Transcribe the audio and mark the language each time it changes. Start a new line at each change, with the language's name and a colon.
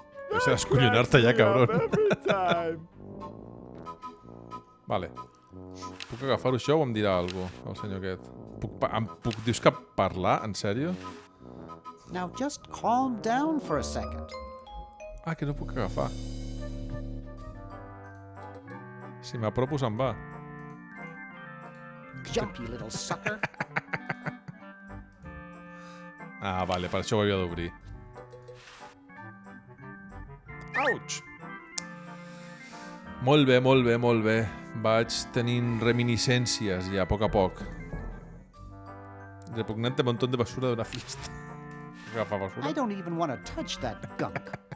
Catalan: Deixa d'escollonar-te ja, cabron.
English: Every time.
Catalan: Vale. Puc agafar-ho això o em dirà alguna cosa, el senyor aquest? Dius que parlar? En sèrio?
English: Now just calm down for a second.
Catalan: Ah, que no puc agafar. Si m'apropo se'n va.
English: Jump, you little sucker.
Catalan: Ah, vale, per això ho havia d'obrir.
English: Ouch!
Catalan: Molt bé, molt bé, molt bé. Vaig tenint reminiscències ja, a poc.
Spanish: Repugnante montón de basura de una fiesta.
Catalan: Agafa basura.
English: I don't even want to touch that gunk.